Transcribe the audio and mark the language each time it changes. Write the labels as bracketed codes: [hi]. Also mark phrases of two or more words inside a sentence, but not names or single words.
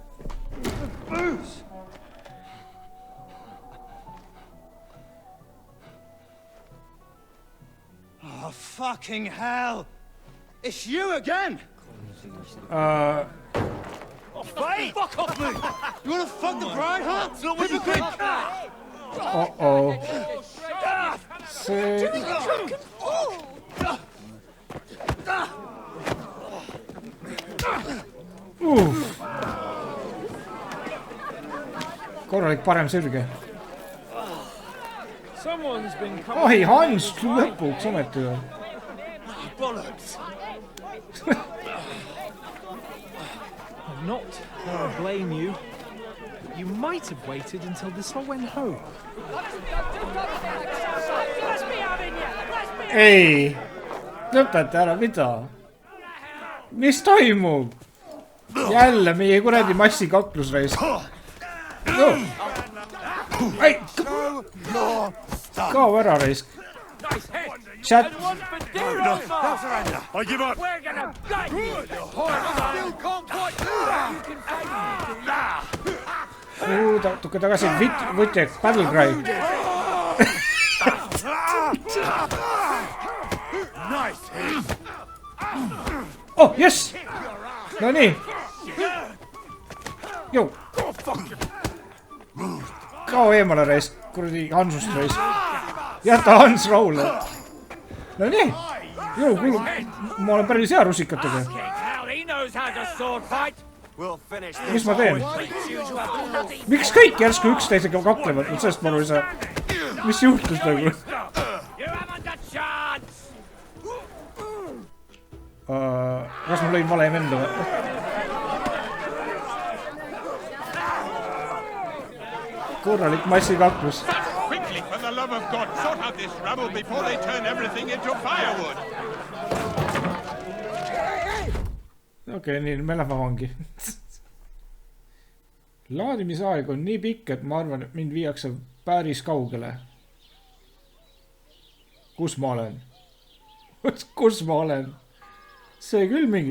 [en] Booze! Oh, fucking hell! It's you again! Oh, Wait! Fuck off me! You wanna fuck the bride, huh? Hypocrite! [et] Uh-oh. See... Korralik parem sirge. Oi, Hans lõpuks ometi või? [en] Not that I blame you. You might have waited until this all went home. [et] Ei, lõpeta ära, mida? Mis toimub? Jälle meie kuradi massikaklus reis. Ei, kao ära reis. [en] Chat. I give up. We're gonna gut you. Your horse still can't fight. You can [et] Tukke tagasi, võtjek, [en] battle cry. Oh, yes! [et] No nii. Jou. Kao eemale reis, kuradi Hansust reis. Jäta Hans rahule. No nii. Jou, kuulub, ma olen päris hea rusikatega. Mis ma teen? Miks kõik järsku üksteisega kaklevad? Sellest ma aru ei saa. Mis juhtus nagu? Kas ma lõin vale vendu või? Korralik massikaklus. [en] Quickly, for the love of God, sort out this rubble before they turn everything into firewood. [et] Okei, nii, me lähme vangi. Laadimisaeg on nii pikk, et ma arvan, et mind viiakse päris kaugele. Kus ma olen? Kus ma olen? see küll mingi...